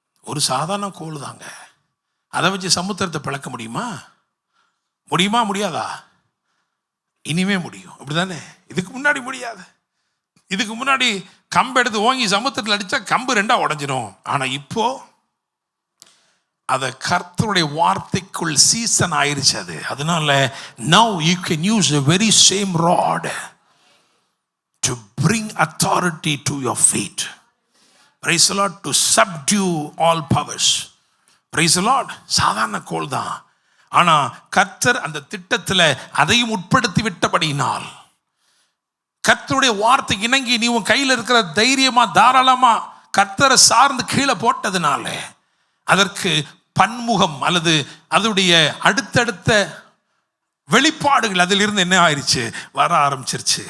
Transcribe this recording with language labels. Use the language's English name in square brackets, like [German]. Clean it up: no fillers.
[Tamil] ஒரு சாதாரண கோல் தாங்க, அதை வச்சு சமுத்திரத்தை பிளக்க முடியுமா? முடியாதா? இனிமே முடியும், அப்படிதானே? இதுக்கு முன்னாடி முடியாது. இதுக்கு முன்னாடி கம்பு எடுத்து ஓங்கி சமுத்திரத்தில் அடித்தா கம்பு ரெண்டா உடஞ்சிடும். ஆனால் இப்போ அதை கர்த்தருடைய வார்த்தைக்குள் சீசன் ஆயிருச்சு அது. அதனால [English] now you can use the very same rod to bring authority to your feet. Praise the Lord. To subdue all powers. Praise the Lord. [Tamil] சாதாரண கோல் தான், ஆனா கர்த்தர் அந்த திட்டத்தில் அதையும் உட்படுத்தி விட்டபடியினால், கர்த்தருடைய வார்த்தை இணங்கி நீ உன் கையில் இருக்கிற தைரியமா தாராளமா கர்த்தரை சார்ந்து கீழே போட்டதுனால அதற்கு பன்முகம் அல்லது அதனுடைய அடுத்தடுத்த வெளிப்பாடுகள் அதிலிருந்து என்ன ஆயிடுச்சு, வர ஆரம்பிச்சிருச்சு.